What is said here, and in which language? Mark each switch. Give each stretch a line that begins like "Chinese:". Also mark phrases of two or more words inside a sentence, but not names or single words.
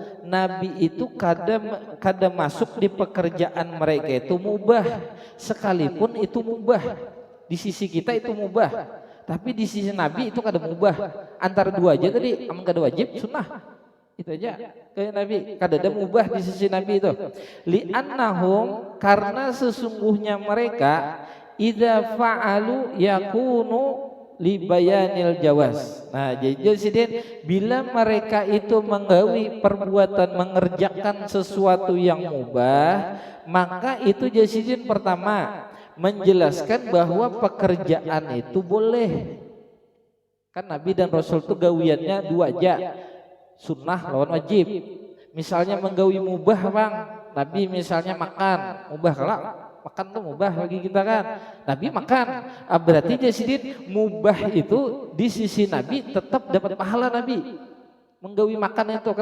Banjar: Nabi itu kada masuk di pekerjaan mereka itu mubah, sekalipun itu mubah. Di sisi kita itu mubah, tapi di sisi Nabi itu kada mubah. Antara dua aja tadi, amun kada wajib, sunnah. Itu aja kayak Nabi, kada ada mubah di sisi Nabi itu.
Arabic: لأنهم,
Banjar: karena sesungguhnya mereka
Arabic: إذا فعلوا يكون لبيان الجواز.
Banjar: Nah, jadi bila mereka itu menggawi perbuatan, mengerjakan sesuatu yang mubah, maka itu jasidin pertama menjelaskan bahwa pekerjaan itu boleh. Kan Nabi dan Rasul itu gawiannya dua aja, sunnah lawan wajib. Misalnya menggawi mubah bang, Nabi misalnya makan mubah, kalau makan tuh mubah bagi kita kan, Nabi makan, berarti jasidin mubah itu di sisi Nabi tetap dapat pahala Nabi menggawi makan itu.